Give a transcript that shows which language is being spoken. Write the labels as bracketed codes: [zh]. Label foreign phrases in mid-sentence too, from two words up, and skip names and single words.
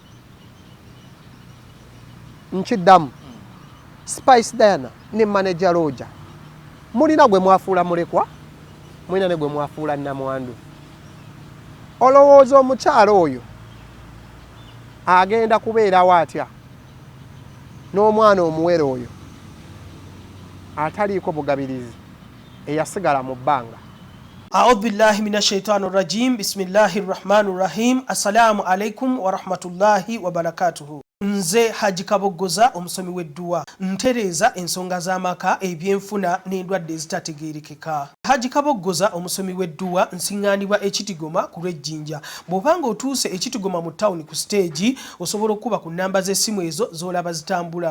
[lg] nkiddamu Spice Diana ne manager Roger mulina gwe mwafuula mulekwa mulina ne gwe mwafuula namwandu olowooza omukyalo oyo agenda kubeerawo atya n'omwana omuwere oyo ataliiko bugabirizi eyasigala mu bbanga. [ar] أعوذ بالله من الشيطان الرجيم. بسم الله الرحمن الرحيم. السلام عليكم ورحمة الله وبركاته. [lg] Nze Haji Kaboggoza omusomi w'edduwa ntereza ensonga z'amaka ebyenfuna n'endwadde ezitategeerekeka. Haji Kaboggoza omusomi w'edduwa nsiŋŋaanibwa ekitigoma ku lw'ejjinja. Bw'obanga otuuse ekitigoma mu ttawuni ku siteegi osobola okuba ku nnamba z'essimu ezo z'olaba zitambula.